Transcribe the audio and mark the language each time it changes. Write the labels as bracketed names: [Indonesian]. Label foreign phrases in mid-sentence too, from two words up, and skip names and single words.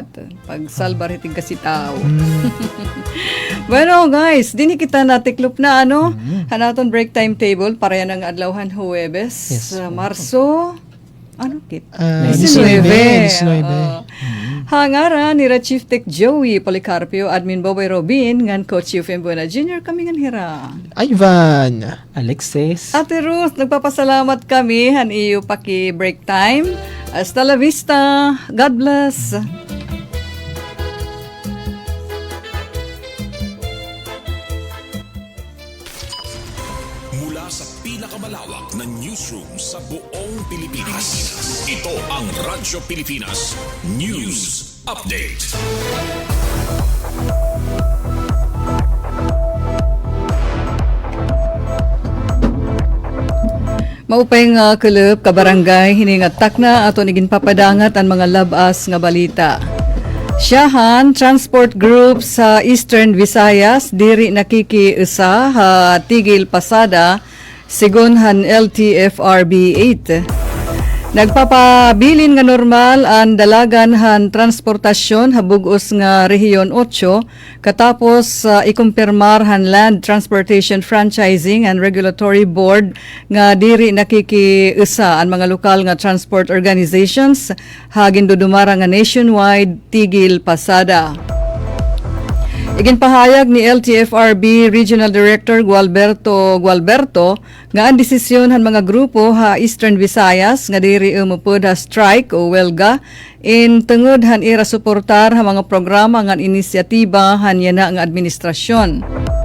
[Waray] Pag salbar hitig kasi tao. Bueno guys, dini kita natiklop na hanaton break timetable para yan ang adlawhan Huwebes. Marso 19. Hangara ni Chief Tech Joey Policarpio, Admin Boboy Robin, ngan Coach Eugene Buena Jr. kami ngan hira. Ivan. Alexis. Ate Ruth, nagpapasalamat kami iyo paki break time. [Spanish] Hasta la vista. [English] God bless. [Filipino] Mula sa pinakamalawak na newsroom sa buong Pilipinas. Ito ang Radyo Pilipinas News Update. [Waray] Maupay nga kulub kabarangay hiningatak na ato nigin papadangat ang mga labas nga balita. Siyahan Transport Group sa Eastern Visayas diri nakikiusa [Filipino] tigil pasada [Waray] sigon han LTFRB 8. Nagpapabilin nga normal ang dalagan han transportasyon habugos nga Rehiyon 8 katapos ikumpirmar han Land Transportation Franchising and Regulatory Board nga diri nakikiusa ang mga lokal nga [English] transport organizations [Waray] hagin dudumara nga nationwide [Filipino] tigil pasada. [Waray] Iginpahayag ni LTFRB Regional Director Gualberto nga ang desisyon han mga grupo Eastern Visayas nga diri umupod strike o welga in tungod han ira suportar mga programa nga inisyatiba han yana nga administrasyon.